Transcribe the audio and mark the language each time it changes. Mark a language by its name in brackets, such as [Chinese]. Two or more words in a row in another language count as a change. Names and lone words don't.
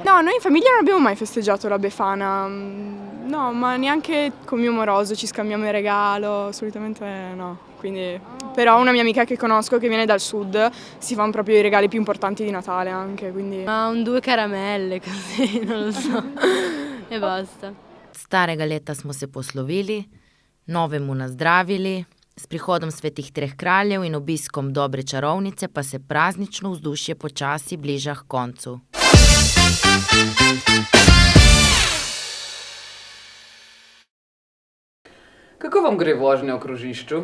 [Italian] No, noi in famiglia non abbiamo mai festeggiato la Befana, no, ma neanche con mio moroso ci scambiamo il regalo, solitamente no. Quindi, però una mia amica che conosco che viene dal sud si fanno proprio i regali più importanti di Natale anche, quindi... Ma 2 caramelle così, non lo so, e basta. [Slovenian] Starega leta smo se poslovili, novemu nazdravili, s prihodom svetih treh kraljev in obiskom dobre čarovnice pa se praznično vzdušje počasi bliža k koncu. Kako vam gre vožnja v krožišču?